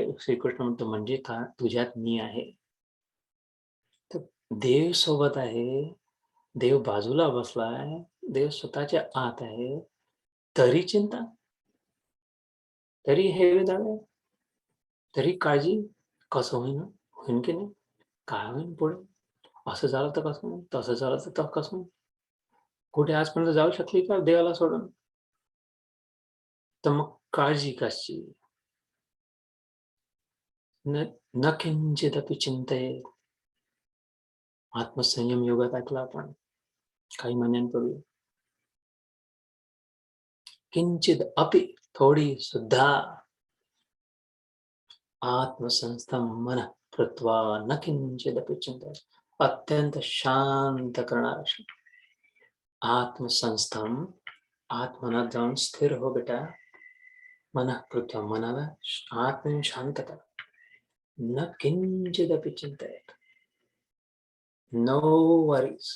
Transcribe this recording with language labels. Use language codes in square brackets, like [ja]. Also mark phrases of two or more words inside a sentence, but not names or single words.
[mr] श्रीकृष्ण म्हणतो म्हणजे का तुझ्यात मी आहे. तर देव सोबत आहे, देव बाजूला बसलाय, देव स्वतःच्या आत आहे, तरी चिंता, तरी हे विधान, तरी काळजी. कसं होईन? होईन की नाही? काय होईन पुढे? असं झालं तर कसं होईल? तसं झालं तर कसं होईल? कुठे आजपर्यंत जाऊ शकली का देवाला सोडून? तर मग काळजी कशी? [sa] न न किंचिदपि चिंतेत. [mr] आत्मसंयम योगात ऐकलं आपण काही महिन्यांपूर्वी. [sa] किंचित अपि [mr] थोडी सुद्धा [sa] आत्मसंस्थम मन कृत्वा न किंचिदपि चिंतेत. [mr] अत्यंत शांत करणारा आत्मसंस्थम. आत्मनात जाऊन स्थिर हो बेटा. [sa] मन कृत्वा [mr] मनाला आत्म शांत कर. [sa] न किंचिदपि चिंतेत. [en] no worries.